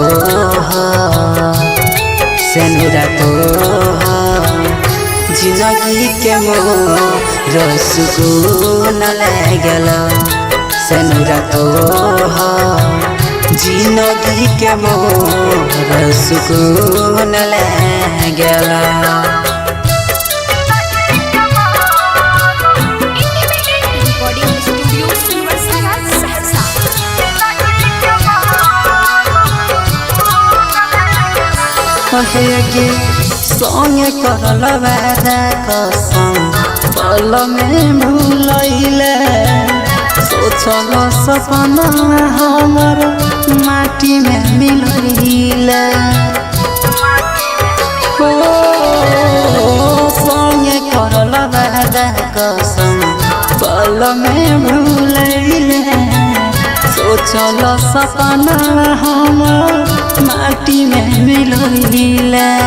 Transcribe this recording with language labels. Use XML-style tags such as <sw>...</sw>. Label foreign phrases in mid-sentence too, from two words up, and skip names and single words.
<mai>तोहर जिंदगी के मोर सुकून लागल सेनुरा तोहर जिंदगी के मोर सुकून लागल</mai> <en>recording studio सुनवरसारा सहरसा</en> <mai>गे संगे करल वादा कसम पल में भूलैले सोचल सपना हमर माटी में मिलैले संगे करल वादा कसम पल में भूलैले सोचल सपना हमर माटी में मिलैले</mai>